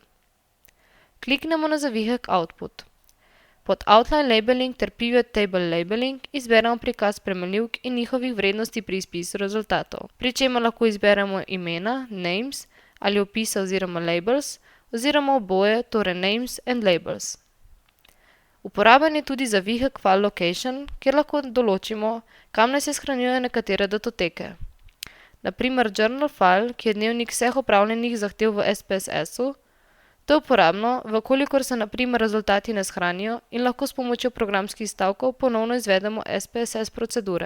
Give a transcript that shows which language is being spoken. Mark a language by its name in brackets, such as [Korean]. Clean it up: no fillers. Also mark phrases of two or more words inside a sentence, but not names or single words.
[Slovenian] Kliknemo na zavihek Output. Pod Outline Labeling ter Pivot Table Labeling izberemo prikaz spremenljivk in njihovih vrednosti pri izpisu rezultatov, pri čemer lahko izberemo imena, names, ali opise oziroma labels, oziroma oboje, torej [English] names and labels. [Slovenian] Uporaben je tudi zavihek File Location, kjer lahko določimo, kam naj se shranjujejo nekatere datoteke. Na primer Journal File, ki je dnevnik vseh opravljenih zahtev v SPSS-u. To je uporabno, vkolikor se na primer rezultati ne shranijo in lahko s pomočjo programskih stavkov ponovno izvedemo SPSS procedure.